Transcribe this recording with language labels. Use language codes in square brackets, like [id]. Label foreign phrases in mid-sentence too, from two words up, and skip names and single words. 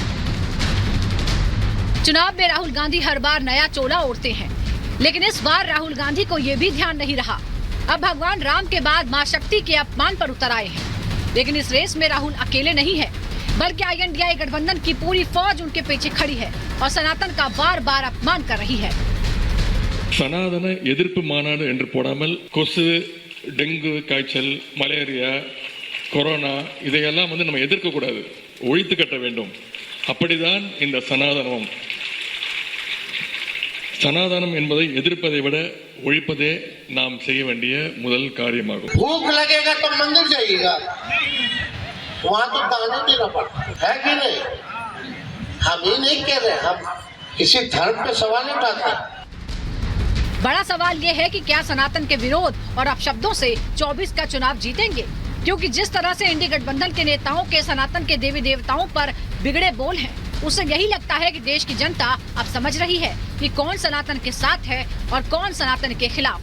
[hi] चुनाव में राहुल गांधी हर बार नया चोला ओढ़ते हैं, लेकिन इस बार राहुल गांधी को ये भी ध्यान नहीं रहा। अब भगवान राम के बाद मां शक्ति के अपमान पर उतर आए हैं। लेकिन इस रेस में राहुल अकेले नहीं है, बल्कि INDIA गठबंधन की पूरी फौज उनके पीछे खड़ी है और सनातन का बार बार अपमान कर रही है। [ta] சனாதன எதிர்ப்பு மாநாடு என்று போடாமல் கொசு, டெங்கு காய்ச்சல், மலேரியா, கொரோனா இதையெல்லாம் நம்ம எதிர்க்க கூடாது, ஒழித்து கட்ட வேண்டும். அப்படிதான் இந்த சனாதனம் சனாதனம் என்பதை எதிர்ப்பதை விட ஒழிப்பதே நாம் செய்ய வேண்டிய முதல் காரியமாகும். [hi] भूख लगेगा तो मंदिर जाइएगा, वहां तो दाने देना पड़ता है कि नहीं? हम ये नहीं कह रहे, हम किसी धर्म पे सवाल नहीं उठाते। बड़ा सवाल ये है कि क्या सनातन के विरोध और अपशब्दों से 24 का चुनाव जीतेंगे, क्योंकि जिस तरह से इंडी गठबंधन के नेताओं के सनातन के देवी देवताओं पर बिगड़े बोल हैं, उससे यही लगता है कि देश की जनता अब समझ रही है कि कौन सनातन के साथ है और कौन सनातन के खिलाफ।